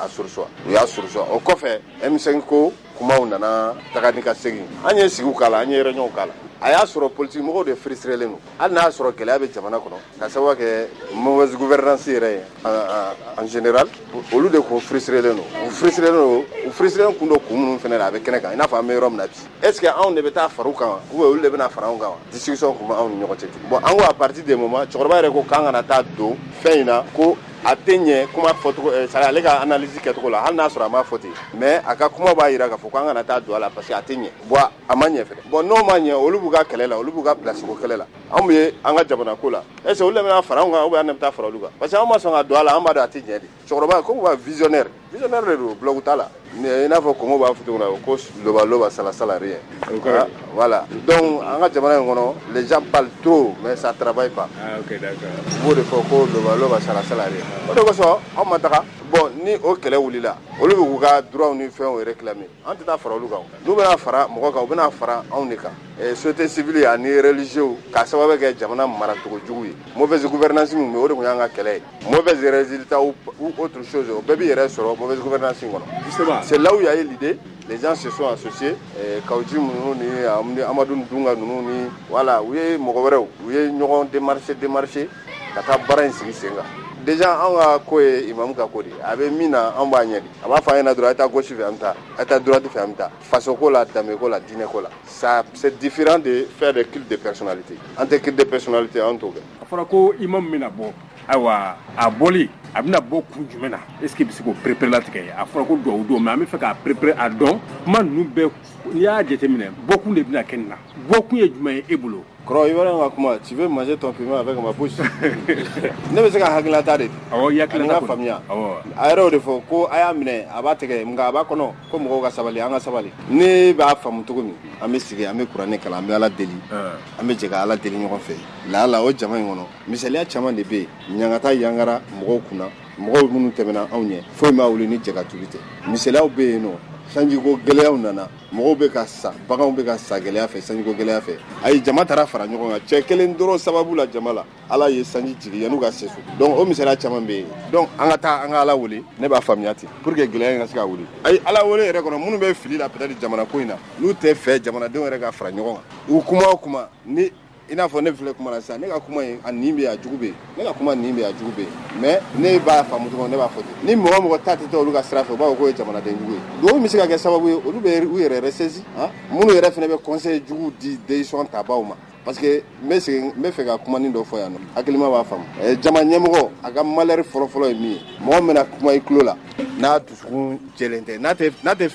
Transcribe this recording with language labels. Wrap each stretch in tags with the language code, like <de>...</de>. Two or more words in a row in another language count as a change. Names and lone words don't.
<bm>surseoir o kɔfɛ M5 ko kumaw nana taga ni ka segin an ye sigiw k'a la an ye réunion k'a la a y'a sɔrɔ politique mɔgɔw de frustré len don hali n'a y'a sɔrɔ gɛlɛya bɛ jamana kɔnɔ ka sababu kɛ</bm> <fr>mauvaise gouvernance</fr> <bm>yɛrɛ ye</bm> <fr>en général</fr> <bm>olu de kun frustré len don u frustré kun dɔ kun minnu fɛnɛ la a bɛ kɛnɛ kan i n'a fɔ an bɛ yɔrɔ min na bi</bm> <fr>est ce que</fr> <bm>anw de bɛ taa fara u kan wa</bm> <fr>ou bien</fr> <bm>olu de bɛna fara anw kan wa discussion kun bɛ anw ni ɲɔgɔn cɛ bon an ko</bm> <fr>à partir des moments</fr> <bm>cɛkɔrɔba yɛrɛ ko k'an kana taa don fɛn in na ko a tɛ ɲɛ kuma fɔcogo ale ka analyse kɛcogo la hali n'a sɔrɔ a ma fɔ ten mais a ka kuma b'a jira k'a fɔ ko an kana taa don a la</bm> <fr>parce que</fr> <bm>a tɛ ɲɛ bon a ma ɲɛ fɛnɛ bon n'o ma ɲɛ olu b'u ka kɛlɛ la olu b'u ka place ko kɛlɛ la anw ye an ka jamana ko la</bm> <fr>est ce que</fr> <bm>olu de bɛna fara anw kan</bm> <fr>ou bien</fr> <bm>an de bɛ taa fara olu kan</bm> <fr>parce que</fr> <bm>anw ma sɔn ka don a la an b'a dɔn a tɛ ɲɛ de cɛkɔrɔba ko wa visionnaire de don blog t'a la i n'a fɔ kɔngɔ b'a fɔ cogo min na ko</bm> <ln>loba sala</ln> <fr>rien voilà donc</fr> <bm>an ka jamana in kɔnɔ</bm> <fr>les gens parlent trop mais ça travaille pas ok d'accord</fr> <bm>b'o de fɔ ko</bm> <ln>loba sala</ln> <bm>rien o de kosɔn anw ma taga bon ni o kɛlɛ wulila olu bɛ k'u ka droit ni fɛnw réclamer an tɛ taa fara olu kan n'u bɛna fara mɔgɔ kan u bɛna fara anw de kan société civile ani religieux k'a sababu kɛ jamana maracogo jugu ye</bm> <fr>mauvaise gouvernance</fr> <bm>min bɛ o de tun y'an ka kɛlɛ ye</bm> <fr>mauvais résultats ou autre chose</fr> <bm>o bɛɛ b'i yɛrɛ sɔrɔ</bm> <fr>mauvaise gouvernance</fr> <bm>in kɔnɔ</bm> <fr>c'est là où il y a eu l'idée les gens se sont associés</fr> <bm>Kawji ninnu ni Amadu Dunga ninnu ni voilà u ye mɔgɔ wɛrɛw u ye ɲɔgɔn démarcher ka taa baara in sigi sen kan déjà an ka ko ye imamu ka ko de a bɛ min na an b'a ɲɛ de a b'a fɔ an ɲɛna dɔrɔn a taa gauche fɛ an bɛ taa a taa droite fɛ an bɛ taa faso ko la danbe ko la diinɛ ko la</bm> <fr>ça c'est différent de faire des cultes de personnalité</fr> <bm>an tɛ</bm> <fr>culte de personnalité</fr> <bm>an t'o kɛ a fɔra ko imam bɛna bɔ ayiwa a bɔli a bɛna bɔ kun jumɛn na</bm> <fr>est ce que</fr> <bm>bɛ se k'o perepere latigɛ a fɔra ko duwawu don mais an bɛ fɛ k'a perepere a dɔn kuma ninnu bɛɛ n'i y'a jateminɛ bɔkun de bɛna kɛ nin na bɔkun ye jumɛn ye e bolo kɔrɔ i b'a ka kuma</bm> <fr>tu veux manger ton piment avec ma bouche</fr> <bm>ne bɛ se ka hakilinata de awɔ i hakilina ka faamuya a yɛrɛ o de fɔ ko a y'a minɛ a b'a tigɛ nka a b'a kɔnɔ ko mɔgɔw ka sabali an ka sabali ne b'a faamu cogo min an bɛ sigi an bɛ kuranɛ kalan an bɛ ala deli an bɛ jɛ ka ala deli ɲɔgɔn fɛ lahala o jama in kɔnɔ misaliya caman de bɛ yen ɲangata yangara mɔgɔw kunna mɔgɔw minnu tɛmɛna anw ɲɛ foyi ma wuli ni jɛ ka tuli tɛ misaliyaw bɛ yen nɔ sanjiko gɛlɛyaw nana mɔgɔw bɛ ka sa baganw bɛ ka sa gɛlɛya fɛ sanjiko gɛlɛya fɛ ayi jama taara fara ɲɔgɔn kan cɛ kelen dɔrɔn sababu la jama la ala ye sanji jigi yan'u ka se so donc o misaliya caman bɛ yen donc an ka taa an ka ala wele ne b'a faamuya ten</bm> <fr>pour que</fr> <bm>gɛlɛya in ka se ka wuli ayi ala wele yɛrɛ kɔnɔ minnu bɛ fili la peut-être jamana ko in na n'u tɛ fɛ jamanadenw yɛrɛ ka fara ɲɔgɔn kan u kuma o kuma ni i n'a fɔ ne filɛ kuma na sisan ne ka kuma in a nin bɛ yen a jugu bɛ yen ne ka kuma nin bɛ yen a jugu bɛ yen mais ne b'a faamu cogo min ne b'a fɔ ten ni mɔgɔ mɔgɔ ta tɛ taa olu ka sira fɛ u b'a fɔ k'o ye jamanaden jugu ye duwawu bɛ se ka kɛ sababu ye olu bɛ u yɛrɛ ressaisi minnu yɛrɛ fana bɛ conseil jugu di décision tabaw ma</bm> <fr>parce que</fr> <bm>n bɛ fɛ ka kumanin dɔ fɔ yan nɔ hakilima b'a faamu jama ɲɛmɔgɔ a ka malheur fɔlɔfɔlɔ ye min ye mɔgɔ min bɛna kuma i tulo la n'a dusukun jɛlen tɛ n'a tɛ</bm>